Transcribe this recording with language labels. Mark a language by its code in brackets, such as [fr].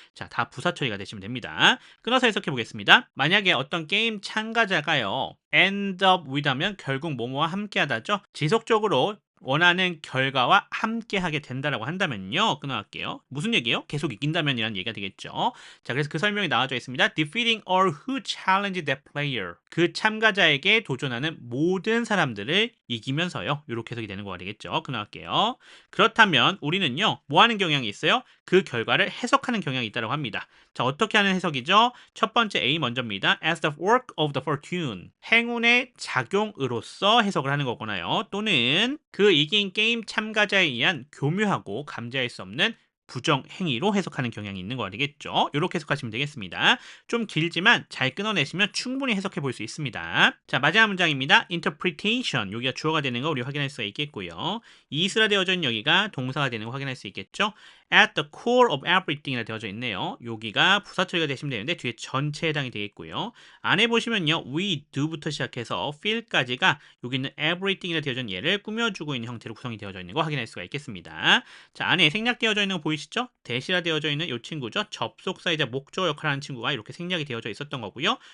[ko] 자, 다 부사 처리가 되시면 됩니다. 끊어서 해석해 보겠습니다. 만약에 어떤 게임 참가자가요. end up with 하면 결국 뭐뭐와 함께 하다죠. 지속적으로 원하는 결과와 함께 하게 된다라고 한다면요. 끊어갈게요. 무슨 얘기예요? 계속 이긴다면 이라는 얘기가 되겠죠. 자, 그래서 그 설명이 나와져 있습니다. [en] Defeating all who challenge that player. [ko] 그 참가자에게 도전하는 모든 사람들을 이기면서요. 이렇게 해석이 되는 거가 되겠죠. 끊어갈게요. 그렇다면 우리는요. 뭐 하는 경향이 있어요? 그 결과를 해석하는 경향이 있다고 합니다. 자, 어떻게 하는 해석이죠? 첫 번째 A 먼저입니다. [en] As the work of the fortune. [ko] 행운의 작용으로서 해석을 하는 거구나요. 또는 그 이긴 게임 참가자에 의한 교묘하고 감지할 수 없는 부정 행위로 해석하는 경향이 있는 거 되겠죠. 이렇게 해석하시면 되겠습니다. 좀 길지만 잘 끊어내시면 충분히 해석해 볼 수 있습니다. 자, 마지막 문장입니다. interpretation. 여기가 주어가 되는 거 우리 확인할 수가 있겠고요. is라 되어져 있는 여기가 동사가 되는 거 확인할 수 있겠죠. [en] at the core of everything이라 [ko] 되어져 있네요. 여기가 부사 처리가 되시면 되는데 뒤에 전체에 해당이 되겠고요. 안에 보시면요. we do부터 시작해서 feel까지가 여기 있는 everything이라 되어져 있는 얘를 꾸며주고 있는 형태로 구성이 되어져 있는 거 확인할 수가 있겠습니다. 자, 안에 생략되어져 있는 거 보이시죠? 대시라 되어져 있는 이 친구죠. 접속사이자 목적어 역할을 하는 친구가 이렇게 생략이 되어져 있었던 거고요.